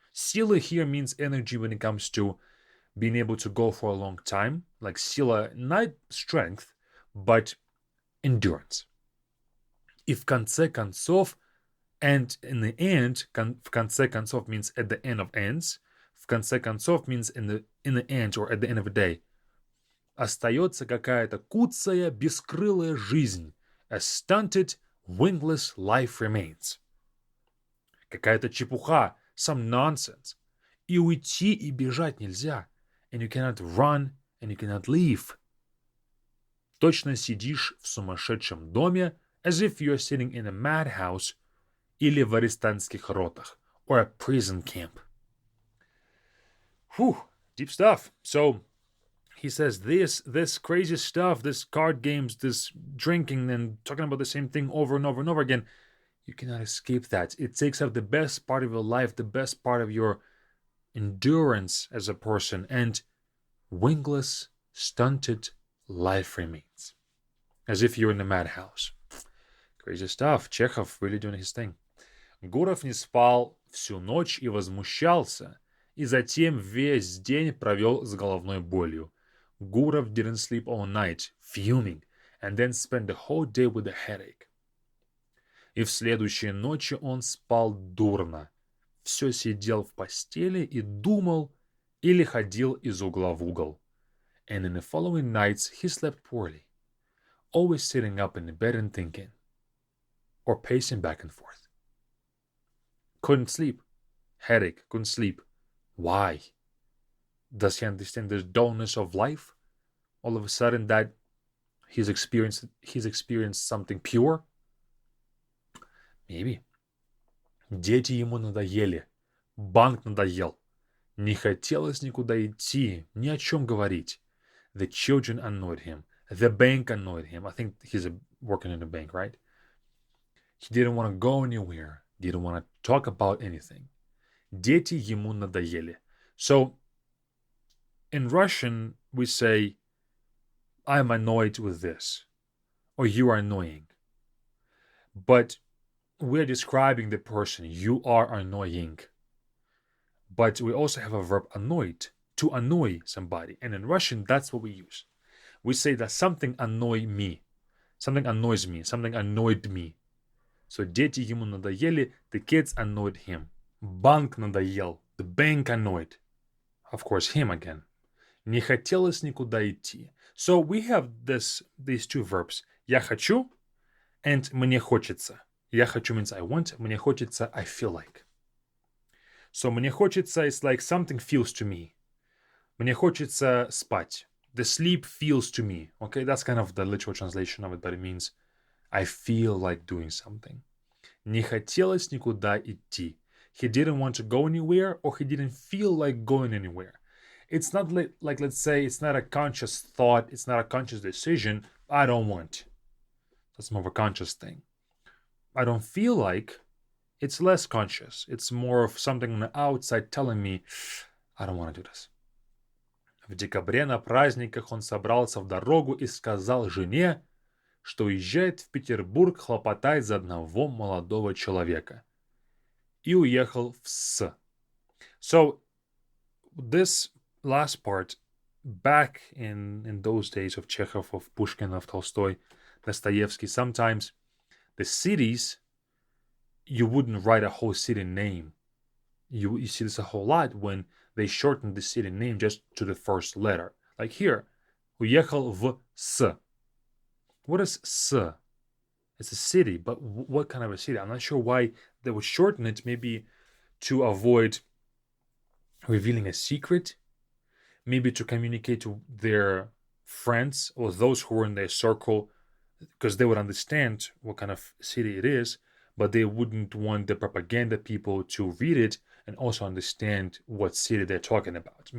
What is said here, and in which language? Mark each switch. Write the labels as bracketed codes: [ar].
[en] Сила here means energy when it comes to being able to go for a long time. Like сила, not strength, but endurance. [ru] И в конце концов, [en] and in the end, [ru] в конце концов [en] means at the end of ends. [ru] В конце концов [en] means in the end or at the end of a day. [ru] Остается какая-то куцая, бескрылая жизнь. [en] A stunted, wingless life remains. [ru] Какая-то чепуха, [en] some nonsense. [ru] И уйти и бежать нельзя. [en] And you cannot run, and you cannot leave. [ru] Точно сидишь в сумасшедшем доме, [en] as if you're sitting in a madhouse, [ru] или в арестантских ротах, [en] or a prison camp. Whew, deep stuff. So, he says this crazy stuff, this card games, this drinking and talking about the same thing over and over and over again, you cannot escape that. It takes up the best part of your life, the best part of your endurance as a person, and wingless, stunted life remains. As if you're in a madhouse. Crazy stuff. Chekhov really doing his thing. [ru] Gurov не спал всю ночь и возмущался, и затем весь день провел с головной болью. [en] Gurov didn't sleep all night, fuming, and then spent the whole day with a headache. [ru] И в следующие ночи он спал дурно. Все сидел в постели и думал или ходил из угла в угол. [en] And in the following nights he slept poorly, always sitting up in the bed and thinking, or pacing back and forth. Couldn't sleep. Headache, couldn't sleep. Why? Does he understand the dullness of life? All of a sudden that he's experienced something pure? Maybe. [ru] Дети ему надоели. Банк надоел. Не хотелось никуда идти, ни о чем говорить. [en] The children annoyed him. The bank annoyed him. I think he's working in a bank, right? He didn't want to go anywhere. Didn't want to talk about anything. [ru] Дети ему надоели. [en] So, in Russian, we say, I'm annoyed with this, or you are annoying. But we're describing the person, you are annoying. But we also have a verb annoyed, to annoy somebody. And in Russian, that's what we use. We say that something annoyed me, something annoys me, something annoyed me. So, [ru] дети ему надоели, [en] the kids annoyed him. [ru] Банк надоел, [en] the bank annoyed. Of course, him again. [ru] Не хотелось никуда идти. [en] So we have these two verbs. [ru] Я хочу and мне хочется. Я хочу [en] means I want. [ru] Мне хочется [en] I feel like. So [ru] мне хочется [en] is like something feels to me. [ru] Мне хочется спать. [en] The sleep feels to me. Okay, that's kind of the literal translation of it, but it means I feel like doing something. [ru] Не хотелось никуда идти. [en] He didn't want to go anywhere, or he didn't feel like going anywhere. It's not like, let's say, it's not a conscious thought, it's not a conscious decision. I don't want. That's more of a conscious thing. I don't feel like, it's less conscious. It's more of something on the outside telling me, I don't want to do this. [ru] В декабре на праздниках он собрался в дорогу и сказал жене, что уезжает в Петербург хлопотать за одного молодого человека. И уехал в С. [en] So, this last part, back in those days of Chekhov, of Pushkin, of Tolstoy, Dostoevsky, sometimes the cities, you wouldn't write a whole city name. You see this a whole lot when they shorten the city name just to the first letter. Like here, [ru] уехал в С. [en] What is S? It's a city, but what kind of a city? I'm not sure why they would shorten it, maybe to avoid revealing a secret, maybe to communicate to their friends or those who were in their circle, because they would understand what kind of city it is, but they wouldn't want the propaganda people to read it and also understand what city they're talking about.